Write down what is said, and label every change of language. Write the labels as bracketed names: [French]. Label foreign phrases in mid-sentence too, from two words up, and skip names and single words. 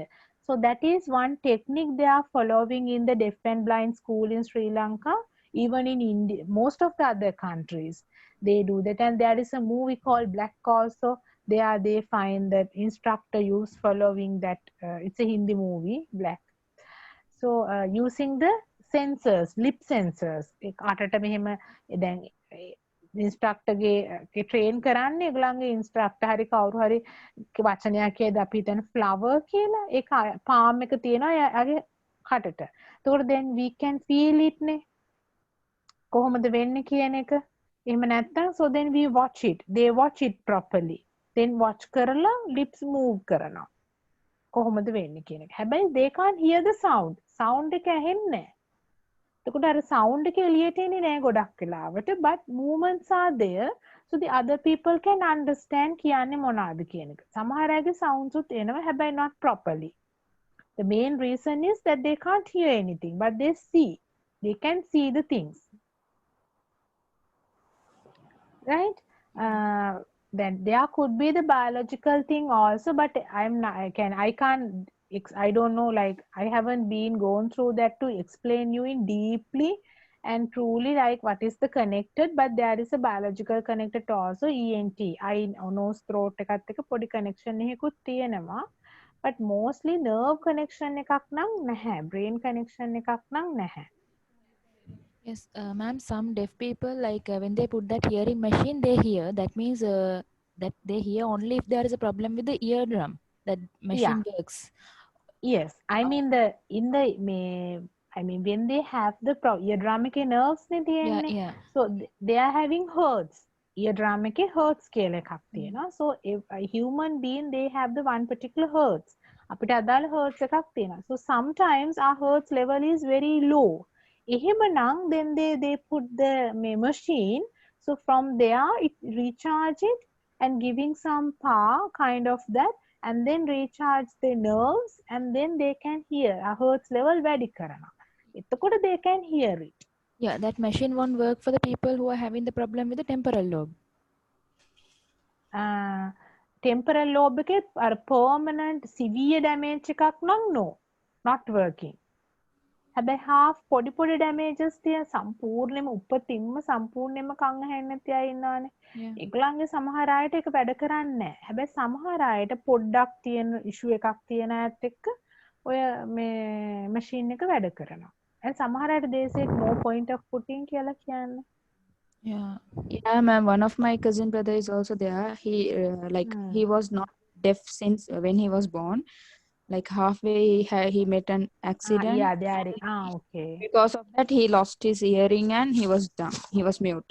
[English] So that is one technique they are following in the deaf and blind school in Sri Lanka, even in India, most of the other countries. They do that, and there is a movie called Black also. They find that instructor use following that. It's a Hindi movie, Black. So using the sensors, lip sensors. [Sinhala] අටට මෙහෙම දැන් instructor ගේ train කරන්නේ ඒගොල්ලන්ගේ instructor හරි කවුරු හරි වචනයක් කියද අපි හිතන flower කියලා ඒක palm එක තියෙනවා එයාගේ කටට. එතකොට [English] then we can feel it [Sinhala] නේ. කොහොමද වෙන්නේ කියන එක. එහෙම නැත්නම්, [English] so then we watch it. They watch it properly. [Sinhala] Then watch කරලා [English] lips move [Sinhala] කරනවා. කොහොමද වෙන්නේ කියන එක. හැබැයි [English] they can't hear the sound. [Sinhala] Sound එක ඇහෙන්නේ නැහැ. එතකොට අර sound එක එළියට එන්නේ නැහැ ගොඩක් වෙලාවට, [English] but movements are there, so the other people can understand [Sinhala] කියන්නේ මොනවාද කියන එක. සමහර අයගේ sounds උත් එනවා, හැබැයි [English] not properly. The main reason is that they can't hear anything, but they see. They can see the things. Right? Then there could be the biological thing also, but I don't know, like I haven't been gone through that to explain you in deeply and truly like what is the connected, but there is a biological connected to also ENT. I nose throat [Sinhala] එකත් එක්ක පොඩි connection එකකුත් තියෙනවා, but mostly [English] nerve connection [Sinhala] එකක් නම් නැහැ, [English] brain connection [Sinhala] එකක් නම් නැහැ. [English] yes, ma'am, some deaf people, like when they put that hearing machine, they hear. That means that they hear only if there is a problem with the eardrum. That machine works. Yes, I mean when they have the eardrum nerves [Sinhala] නේ තියෙන්නේ. [English] Yeah. So they are having hertz. [Sinhala] Eardrum එකේ hertz කියලා එකක් තියෙනවා. [English] So if a human being, they have the one particular hertz. [Sinhala] අපිට අදාළ hertz එකක් තියෙනවා. [English] So sometimes our hertz level is very low. එහෙමනම් then they put the machine, so from there it recharge it and giving some power kind of that, and then recharge the nerves, and then they can hear a hertz level [Sinhala] වැඩි කරනවා. [English] එතකොට they can hear it. Yeah, that machine won't work for the people who are having the problem with the temporal lobe. [Sinhala] Temporal lobe එකේ අර [English] permanent severe damage [Sinhala] එකක් නම් [English] no, not working. [Sinhala] හැබැයි half පොඩි damages තිය සම්පූර්ණයෙන්ම උපතින්ම සම්පූර්ණයෙන්ම කන් ඇහෙන්නේ නැති අය ඉන්නවානේ. ඒගොල්ලන්ගේ සමහර අයට ඒක වැඩ කරන්නේ නැහැ. හැබැයි සමහර අයට පොඩ්ඩක් තියෙන issue එකක් තියෙන අයත් එක්ක ඔය මේ machine එක වැඩ කරනවා. [English] and [Sinhala] සමහර අයට [English] they say no point of putting [Sinhala] කියලා කියන්නේ. [English] Yeah, ma'am. One of my cousin brother is also there. He he was not deaf since when he was born. Like halfway he met an accident. Okay. Because of that, he lost his hearing and he was dumb. He was mute.